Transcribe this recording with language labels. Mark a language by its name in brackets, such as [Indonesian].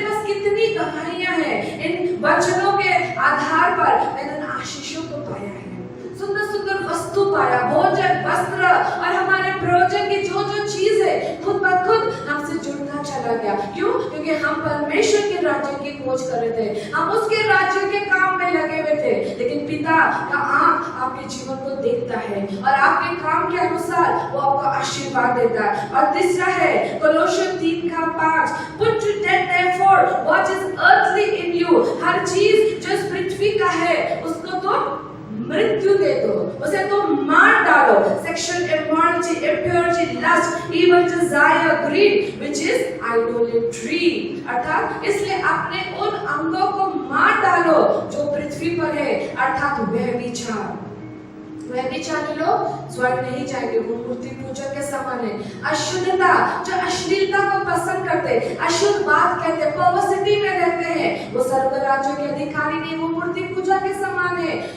[Hindi] मेरे पास कितनी गवाहियां हैं, इन वचनों के आधार पर मैंने आशीषों को पाया है, सुंदर सुंदर वस्तु पाया, भोजन, वस्त्र और हमारे प्रयोजन की जो जो चीज है खुद ब खुद हमसे जुड़ता चला गया। क्यों? क्योंकि हम परमेश्वर के राज्य की खोज कर रहे थे, हम उसके राज्य के काम में लगे हुए थे। लेकिन पिता का आंख आपके जीवन को देखता है और आपके काम के अनुसार वो आपको आशीर्वाद देता है। और तीसरा है कोलोसियन 3:5, [English] Put to death therefore what is earthly in you। [Hindi] हर चीज जो इस पृथ्वी का है उसको तो मृत्यु दे दो, उसे तो मार डालो। [English] Sexual immorality, impurity, lust, evil desire, greed, which is idolatry। [Hindi] अर्थात इसलिए अपने उन अंगों को मार डालो जो पृथ्वी पर है, अर्थात व्यभिचार। व्यभिचारी लोग स्वर्ग नहीं जाएंगे, वो मूर्ति पूजक के समान है। अशुद्धता, जो अश्लीलता को पसंद करते, अशुद्ध बात कहते, पर्वर्सिटी में रहते हैं, वो स्वर्ग राज्य के अधिकारी नहीं, वो मूर्ति पूजा के समान है।